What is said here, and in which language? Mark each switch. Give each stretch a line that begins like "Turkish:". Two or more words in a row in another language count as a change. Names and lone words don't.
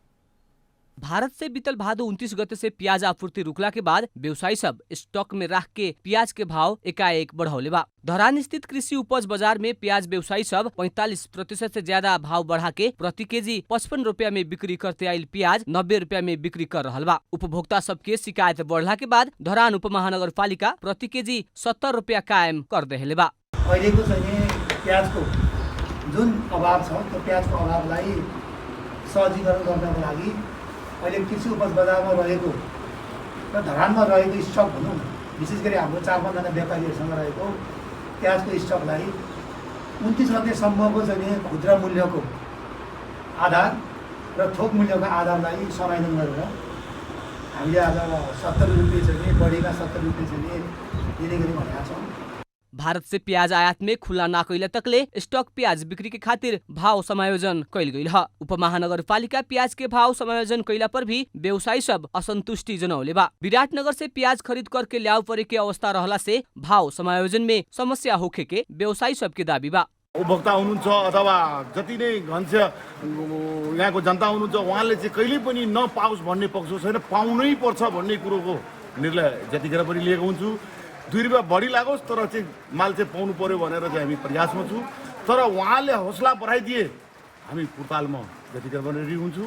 Bhojpuri: भारत से बीतल भादो 29 गते से प्याज आपूर्ति रुकला के बाद व्यवसायी सब स्टॉक में राख के प्याज के भाव एकाएक बढ़ौले बा। धरान स्थित कृषि उपज बाजार में प्याज व्यवसायी सब 45% से ज्यादा भाव बढ़ा के प्रति केजी 55 रुपया में बिक्री करते आइल प्याज 90 रुपया में बिक्री कर रहल बा। उपभोक्ता सबके शिकायत बढ़ला के बाद धरान उप महानगरपालिका प्रति केजी 70 रुपया कायम कर देले बा।
Nepali: अहिलेको चाहिँ प्याजको जुन अभाव छ त्यो प्याजको अभावलाई सहजीकरण गर्नको लागि अहिले कृषि उपज बजारमा रहेको र धरानमा रहेको स्टक भनौँ विशेष गरी हाम्रो 4-5 जना व्यापारीहरूसँग रहेको प्याजको स्टकलाई 29 गतेसम्मको चाहिँ खुद्रा मूल्यको आधार र थोक मूल्यको आधारलाई समायोजन गरेर हामीले आज 70 रुपियाँ चाहिँ बढीमा 70 रुपियाँ चाहिँ दिने गरी भनेका छौँ।
Bhojpuri: भारत से प्याज आयात में खुला ना कैला तकले स्टॉक प्याज बिक्री के खातिर भाव समायोजन कैल गई है। उप महानगरपालिका प्याज के भाव समायोजन कैला पर भी व्यवसायी सब असंतुष्टि जनौले बा। विराटनगर से प्याज खरीद करके ल्याउ परे के अवस्था रहला से भाव समायोजन में समस्या होखे के व्यवसायी सब के दाबी बा।
Nepali: उपभोक्ता हुनुहुन्छ अथवा जति नै घन्छ यहाँको जनता हुनुहुन्छ उहाँले चाहिँ कहिले पनि नपाओस् भन्ने पक्ष छैन, पाउनै पर्छ भन्ने कुरोको निर्णय जतिखेर पनि लिएको हुन्छु। 2 रुपियाँ बढी लागोस् तर चाहिँ माल चाहिँ पाउनु पर्यो भनेर चाहिँ हामी प्रयासमा छौँ। तर उहाँले हौसला बढाइदिए हामी पुर्तालमा जतिखेर पनि रेडी हुन्छौँ।